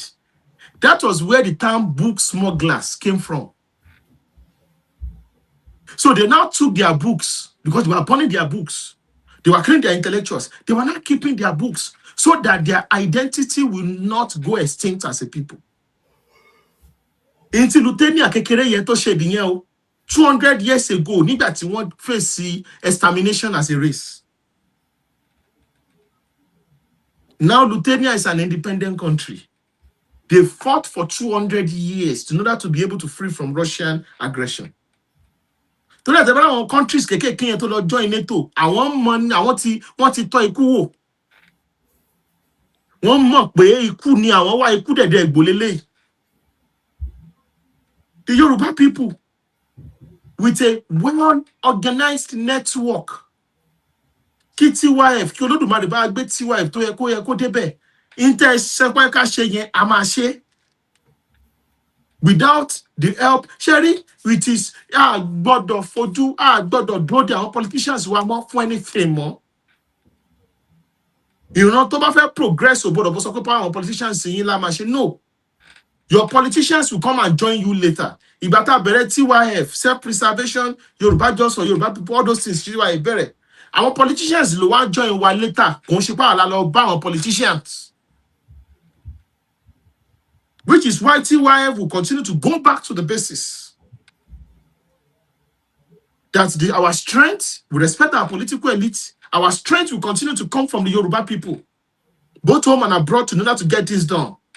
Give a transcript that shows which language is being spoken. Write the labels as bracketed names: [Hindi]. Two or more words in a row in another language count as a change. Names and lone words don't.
[English] That was where the term book smugglers came from. So they now took their books, because they were burning their books. They were killing their intellectuals. They were not keeping their books so that their identity will not go extinct as a people. [Yoruba] Until Lithuania kekere yẹn tó ṣe ìdíyẹn o, [English] 200 years ago, [Yoruba] nígbà tí wọ́n [English] face extermination as a race. Now Lithuania is an independent country. They fought for 200 years in order to be able to free from Russian aggression. To that, there are countries kékèké to join NATO. [Yoruba] Wọ́n ti tọ́ ikú wò. Wọ́n mọ̀ pé ikú ni àwọn wá ikú dẹ̀dẹ̀ ìgbòlélẹ̀. [English] The Yoruba people, with a well-organized network, [Yoruba] kí TYF, kí Olódùmarè bá gbé TYF tó yẹ kó débẹ̀, ṣẹ́pẹ́ ká ṣe yẹn a máa ṣe. [English] Without the help, [Yoruba] Sherry, [English] which is [Yoruba] gbọ́dọ̀ fojú, gbọ́dọ̀ dúró de àwọn politicians wa mọ́ fún anything mọ́. Ìran tó bá fẹ́ progress ò gbọ́dọ̀ bó sọ pé àwọn politicians yín la máa ṣe. [English] No. Your politicians will come and join you later. [Yoruba] Ìgbà tá bẹ̀rẹ̀ TYF, [English] self-preservation, Yoruba Just or Yoruba people, all those things, TYF bẹ̀rẹ̀. Our politicians [Yoruba] ló wá [English] join wa later. [Yoruba] Kò ń ṣe pé àwa lọ bá àwọn politicians. [English] Which is why TYF will continue to go back to the basis. That our strength, we respect our political elite, our strength will continue to come from the Yoruba people, both home and abroad, in order to get this done.